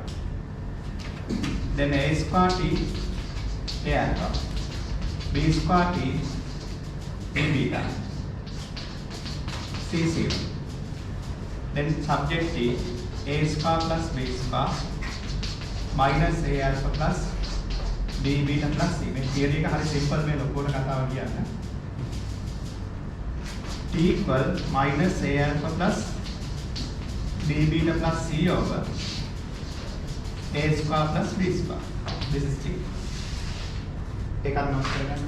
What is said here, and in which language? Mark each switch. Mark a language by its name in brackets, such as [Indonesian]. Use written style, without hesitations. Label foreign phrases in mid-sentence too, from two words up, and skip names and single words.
[English] Then A square T, A alpha, B square T, B beta, C 0. Then subject T, A square plus B square minus A alpha plus b beta plus c. [Sinhala] මේ theory එක හරි simple මේ ලොකුවට කතාව කියන්න. [English] t equal minus a alpha plus b beta plus c over a square plus b square. This is t. [Sinhala] ඒක අන්න ඔක්කොම කරගන්න.